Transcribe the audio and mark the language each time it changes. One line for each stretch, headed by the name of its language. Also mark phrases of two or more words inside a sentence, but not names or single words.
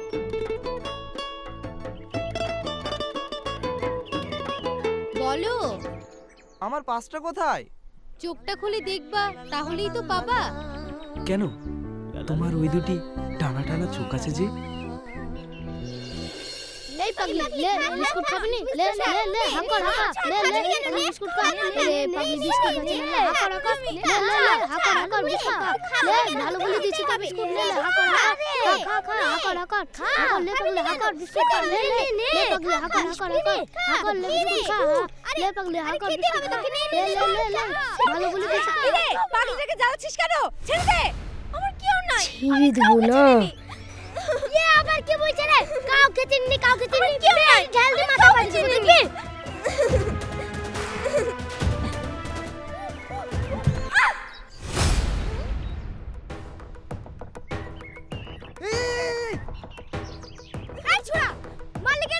Bangla: বলো, আমার পাসটা কোথায়? চোখটা খুলে দেখবা, তাহলেই তো পাবা। কেন, তোমার ওই দুটি টানা টানা চোখ আছে যে? এই পাগলি, লে বিস্কুট খাবি নি? লে লে লে হাকর হাকর, লে লে বিস্কুট খা। লে পাগলি বিস্কুট খাচ্ছি, লে হাকর হাকর, লে লে লে হাকর হাকর বিস্কুট খা। লে ভালো বলে দিচ্ছি তো বিস্কুট, লে হাকর হাকর, খা খা খা হাকর হাকর, হাকর লে পাগলি হাকর বিস্কুট খা। লে লে লে পাগলি হাকর হাকর হাকর, হাকর লে বিস্কুট খা। লে পাগলি হাকর বিস্কুট খা। লে লে লে লে ভালো বলে দিচ্ছি। রে পাগলিটাকে জ্বালাচ্ছিস কেন? ছেড়ে দে, আমার কি আর নাই। ছেড়ে দেবো না। এ আবার কি বলছে রে? কাউকে চিননি, কাউকে চিননি, কি ঢাল দিয়ে মাথা ফাড়ি দেব দেখি। এই ছোড়া, মারলি কেন?